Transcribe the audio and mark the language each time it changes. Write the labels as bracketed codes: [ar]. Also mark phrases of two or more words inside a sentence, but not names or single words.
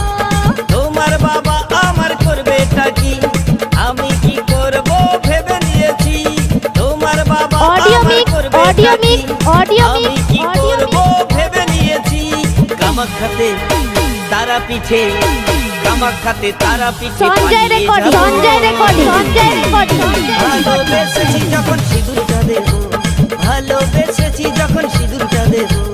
[bn] তোমার বাবা আমার করবেটা কি আমি কি করব ভেবে নিয়েছি তোমার বাবা [en] ऑडियो [bn] আমার [en] मिक्स [bn] করবেটা [en] ऑडियो [bn] কি [en] mix audio [bn] আমি [en] मिक्स [bn] কি [en] ऑडियो [bn] করব ভেবে নিয়েছি কামাখ্যাতে তারা পিঠে [en] Sanjay recording Sanjay recording Sanjay recording [bn] ভালোবেসেছি যখন সিঁদুরটা দেব ভালোবেসেছি যখন সিঁদুরটা দেব